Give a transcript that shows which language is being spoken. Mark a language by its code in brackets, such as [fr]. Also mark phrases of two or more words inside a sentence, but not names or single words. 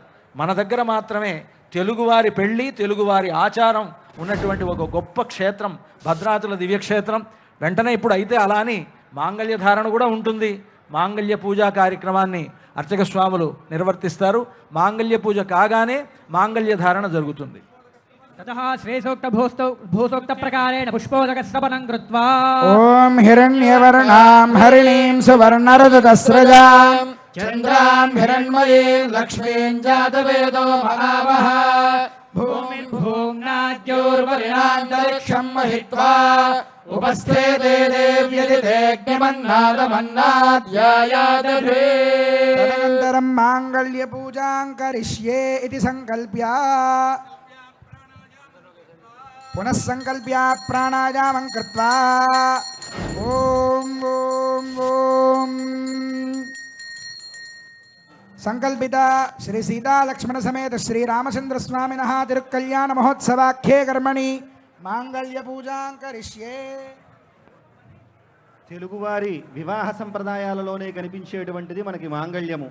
[te] మన దగ్గర మాత్రమే తెలుగువారి పెళ్ళి, తెలుగువారి ఆచారం ఉన్నటువంటి ఒక గొప్ప క్షేత్రం భద్రాచల దివ్యక్షేత్రం. వెంటనే ఇప్పుడు అయితే అలా అని మాంగళ్య ధారణ కూడా ఉంటుంది. మాంగళ్య పూజా కార్యక్రమాన్ని అర్చక స్వాములు నిర్వర్తిస్తారు. మాంగళ్య పూజ కాగానే మాంగళ్య ధారణ జరుగుతుంది. [sa] ततः श्रेयोक्त भूसोक्त प्रकारेण पुष्पोदकस्तपनं कृत्वा ओम हिरण्यवर्णां हरिणीं सुवर्णरजतस्रजां चन्द्रां हिरण्मयीं लक्ष्मीं जातवेदो महावः भूम्नाद्योर्वरिणान्तरिक्षं महित्वा उपस्थे देव्यदितेऽग्निमन्नादमन्नाद्यायादधे तदनन्तरं माङ्गल्यपूजां करिष्ये इति सङ्कल्प्य पुनः संकल्प्य प्राणायामं कृत्वा ఓం ఓం ఓం సంకల్పిత శ్రీ సీతా లక్ష్మణ సమేత శ్రీ రామచంద్ర స్వామినః తిరుకల్యాణ మహోత్సవాఖ్యే కర్మణి మాంగళ్య పూజాం కరిష్యే. [te] తెలుగువారి వివాహ సంప్రదాయాలలోనే కనిపించేటువంటిది మనకి మాంగళ్యము.